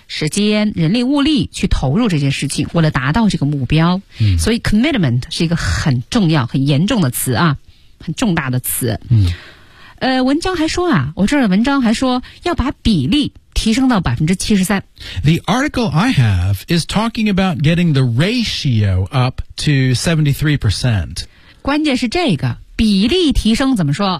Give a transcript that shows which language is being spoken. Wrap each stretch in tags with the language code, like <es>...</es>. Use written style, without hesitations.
<zh>时间人力物力去投入这件事情为了达到这个目标、</zh> <en>mm-hmm.</en> <zh>所以 commitment 是一个很重要很严重的词啊，很重大的词、</zh> <en>mm-hmm.</en> <zh>文章还说啊我这儿的文章还说要把比例提升到73%。</zh> <en>The article I have is talking about getting the ratio up to 73%.</en> <zh>关键是这个比例提升怎么说、</zh>